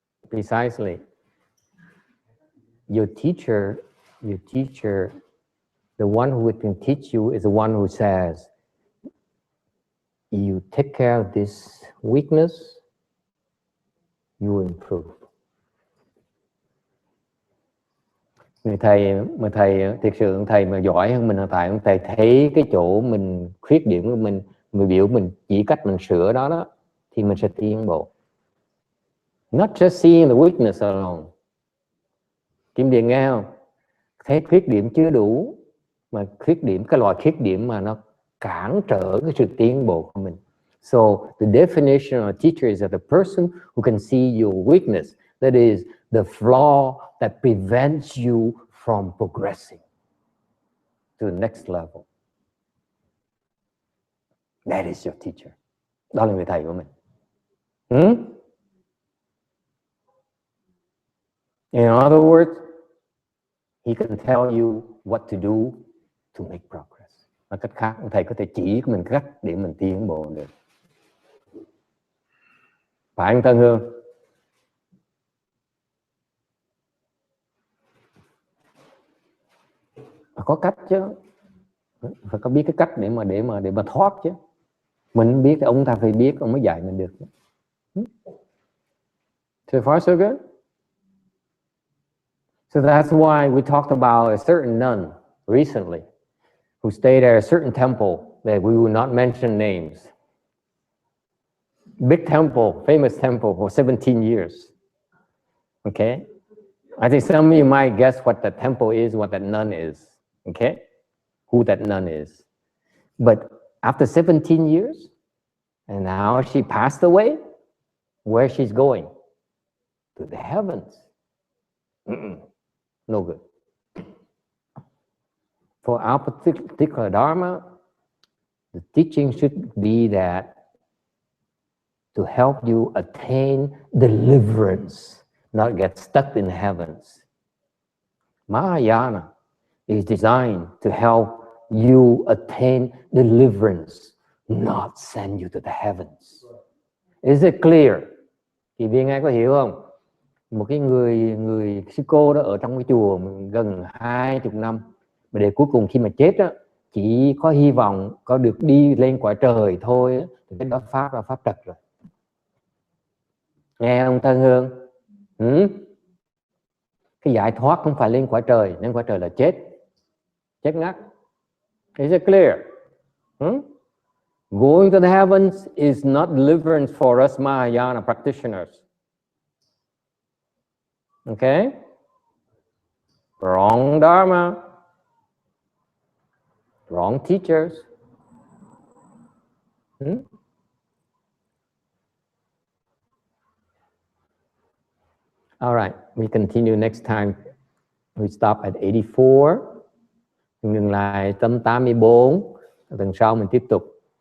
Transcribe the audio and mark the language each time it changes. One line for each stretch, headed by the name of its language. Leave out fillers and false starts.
English: Precisely. Your teacher, the one who can teach you is the one who says, you take care of this weakness, you will improve.
Vietnamese: Người thầy thực sự thầy mà giỏi hơn mình hiện tại, thầy thấy cái chỗ mình khuyết điểm của mình biểu mình chỉ cách mình sửa đó thì mình sẽ tiến bộ.
English: Not just seeing the weakness alone.
Vietnamese: Kim Điền nghe không? Thấy khuyết điểm chưa đủ, mà cái loại khuyết điểm mà nó cản trở cái sự tiến bộ của mình.
English: So the definition of a teacher is that the person who can see your weakness, that is the flaw that prevents you from progressing to the next level. That is your teacher.
Vietnamese: Đó là người thầy của mình.
English: In other words, he can tell you what to do to make progress.
Vietnamese: Nói cách khác, thầy có thể chỉ mình cách để mình tiến bộ được. Phải anh Tân Hương? Có cách chứ, phải có biết cái cách để mà thoát chứ. Mình biết, ông ta phải biết, ông mới dạy mình được.
English: So far so good. So that's why we talked about a certain nun recently who stayed at a certain temple that we will not mention names. Big temple, famous temple for 17 years. Okay? I think some of you might guess what the temple is, what that nun is. Okay? Who that nun is. But after 17 years, and now she passed away, where she's going? To the heavens. No good. For our particular Dharma, the teaching should be that to help you attain deliverance, not get stuck in the heavens. Mahayana is designed to help you attain deliverance, not send you to the heavens. Is it clear?
Vietnamese: Chị Viên ai có hiểu không? Một cái người sư cô đó ở trong cái chùa gần 20 năm, mà để cuối cùng khi mà chết á, chỉ có hy vọng có được đi lên cõi trời thôi, thì cái đó pháp là pháp trật rồi. Nghe không Thân Hương? Cái giải thoát không phải lên cõi trời, lên cõi trời là chết ngắt.
English: Is it clear? Going to the heavens is not deliverance for us Mahayana practitioners. Okay? Wrong Dharma. Wrong teachers. All right, we continue next time. We stop at 84.
Vietnamese: Ngừng lại tâm 84. Tuần sau mình tiếp tục.